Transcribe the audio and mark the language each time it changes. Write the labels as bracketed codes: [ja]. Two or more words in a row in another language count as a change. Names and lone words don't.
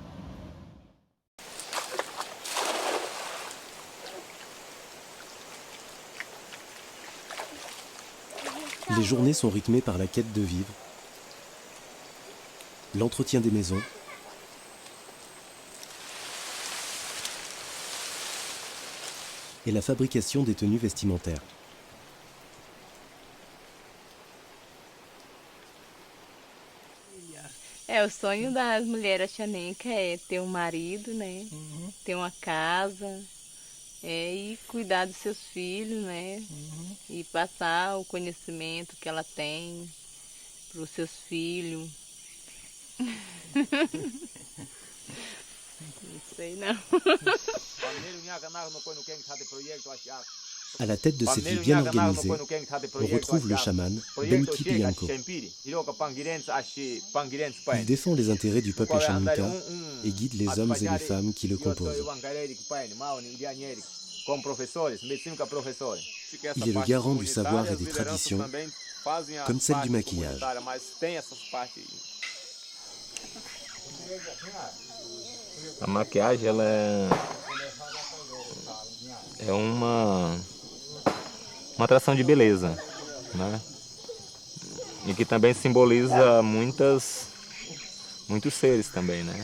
[fr] Les journées sont rythmées par la quête de vivre, l'entretien des maisons, et la fabrication des tenues vestimentaires. [pt] O sonho das mulheres Ashaninka é ter marido, né? Ter uma casa, e cuidar dos seus filhos, né? E passar o conhecimento que ela tem para os seus filhos. Não sei não. [fr] À la tête de cette vie bien organisée, on retrouve le chaman Ben Kipiyanko. Il défend les intérêts du peuple Ashaninka et guide les hommes et les femmes qui le composent. Il est le garant du savoir et des traditions, comme celle du maquillage. [pt] A maquiagem ela é uma atração de beleza, né? E que também simboliza muitos seres também, né?